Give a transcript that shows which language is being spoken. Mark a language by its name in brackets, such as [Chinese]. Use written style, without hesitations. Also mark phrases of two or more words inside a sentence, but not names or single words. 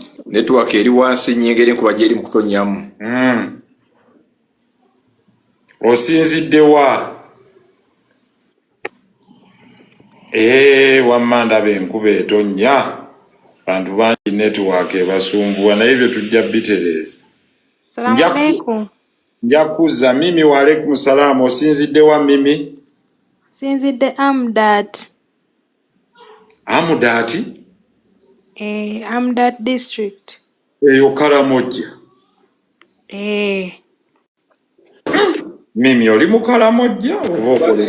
[Ganda] network eri wansi nyengere kuba jeri mu kutonyamu. Osinziddewa wamanda benkuba etonya bantu bangi network ebasumbuwa naye bye tujja bitereza. [Arabic] سلام عليكم. Njakuza Mimi وعليكم السلام. [Ganda] Osinziddewa Mimi? Sinzidde Amdat. Amdat? Amdat district. Eyo Karamoja. Mimi oli mu Karamoja oba okole?